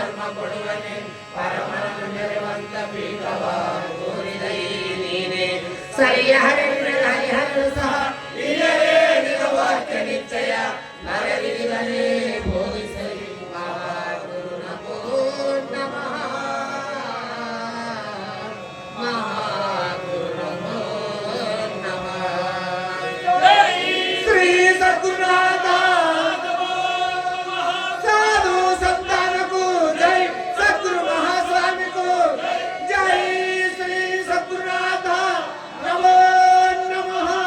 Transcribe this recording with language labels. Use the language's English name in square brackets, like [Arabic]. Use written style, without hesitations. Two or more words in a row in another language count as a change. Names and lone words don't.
[Kannada] ಕೊಡುವನೆ ಪರಮನನ್ನು ಮೆರೆವಂತ ಪೀಠವ ತೋರಿದೈ ನೀನೆ ಸರಿಯ ಹರಿಹರನು ಸಹ ಇಲ್ಲವೇ ನಿಜ ವಾಕ್ಯ ನಿಶ್ಚಯ ನರವಿಧಿಗಳೇ ಬೋಧಿಸಲಿ ಮಹಾಗುರು [Sanskrit] ನಮೋ ನಮಃ [Kannada] ಮಹಾಗುರು [Sanskrit] ನಮೋ ನಮಃ [Hindi] ಶ್ರೀ ಸದ್ಗುರುನಾಥ साधु संतान को जय सद्गुरु महास्वामी को जय श्री सद्गुरुनाथ [Sanskrit] नमो नमः